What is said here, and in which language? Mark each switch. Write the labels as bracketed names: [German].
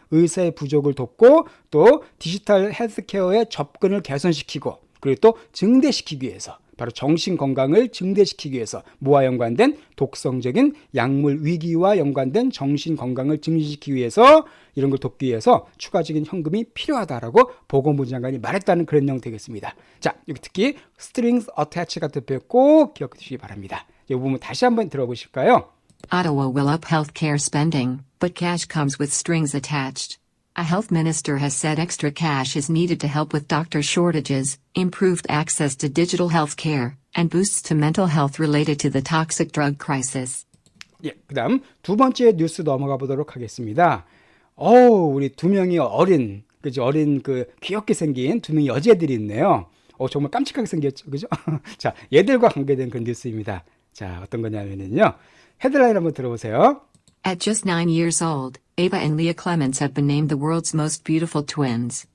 [Korean] 의사의 부족을 돕고 또 디지털 헬스케어의 접근을 개선시키고 그리고 또 증대시키기 위해서 바로 정신 건강을 증대시키기 위해서 뭐와 연관된 독성적인 약물 위기와 연관된 정신 건강을 증진시키기 위해서 이런 걸 돕기 위해서 추가적인 현금이 필요하다라고 보건부 장관이 말했다는 그런 내용 되겠습니다. 자, 여기 특히 strings attached 같은 표현 꼭 기억해 주시기 바랍니다. 이 부분 다시 한번 들어보실까요? [English] Ottawa will up healthcare spending, but cash comes with strings attached. A health minister has said extra cash is needed to help with doctor shortages, improved access to digital health care, and boosts to mental health related to the toxic drug crisis. [Korean] 예, 그다음 두 번째 뉴스 넘어가 보도록 하겠습니다. 우리 두 명이 어린 그 귀엽게 생긴 두 명의 여자애들이 있네요. 정말 깜찍하게 생겼죠, 그죠? 자, 얘들과 관계된 그런 뉴스입니다. 자, 어떤 거냐면요. 헤드라인 한번 들어보세요. [English] At just 9 years old, Ava and Leah Clements have been named the world's most beautiful twins.